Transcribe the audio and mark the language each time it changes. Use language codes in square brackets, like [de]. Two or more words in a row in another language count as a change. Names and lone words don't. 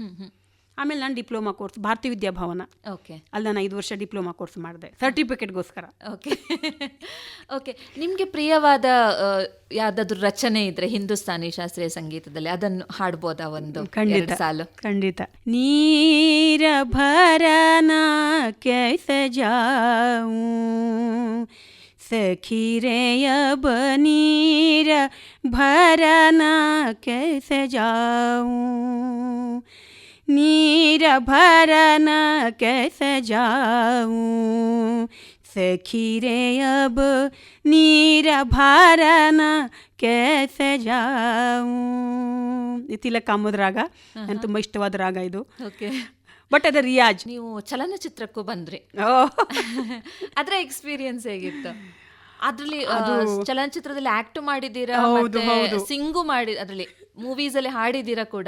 [kn] ಆಮೇಲೆ ನಾನು [en] diploma course [kn] ಭಾರತೀಯ ವಿದ್ಯಾಭವನ, ಅಲ್ಲಿ ನಾನು 5 ವರ್ಷ [en] diploma course [kn] ಮಾಡಿದೆ ಸರ್ಟಿಫಿಕೇಟ್ಗೋಸ್ಕರ. ಓಕೆ, ನಿಮಗೆ ಪ್ರಿಯವಾದ ಯಾವ್ದಾದ್ರು ರಚನೆ ಇದ್ರೆ ಹಿಂದೂಸ್ತಾನಿ ಶಾಸ್ತ್ರೀಯ ಸಂಗೀತದಲ್ಲಿ ಅದನ್ನು ಹಾಡ್ಬೋದಾ ಒಂದು ಸಾಲು? [hi] ಖಂಡಿತ. नीर भरन कैस जाऊं सखी रे अब नीर भरना कैसे जाऊं, नीर भरना कैसे जाऊं, सखी रे अब नीर भरना कैसे जाऊं. [kn] ತಿಲಕ್ ಕಾಮದ ರಾಗ ನನಗೆ ತುಂಬ ಇಷ್ಟವಾದ ರಾಗ ಇದು. ಬಟ್ ಅದ ರಿಯಾಜ್. ನೀವು ಚಲನಚಿತ್ರಕ್ಕೂ ಬಂದ್ರಿ, ಅದರ ಎಕ್ಸ್ಪೀರಿಯನ್ಸ್ ಹೇಗಿತ್ತು? ಅದ್ರಲ್ಲಿ ಚಲನಚಿತ್ರದಲ್ಲಿ ಆಕ್ಟ್ ಮಾಡಿದ್ದೀರಾ, ಸಿಂಗು ಮಾಡಿ, ಅದ್ರಲ್ಲಿ ಮೂವೀಸ್ ಅಲ್ಲಿ ಹಾಡಿದ್ದೀರಾ ಕೂಡ.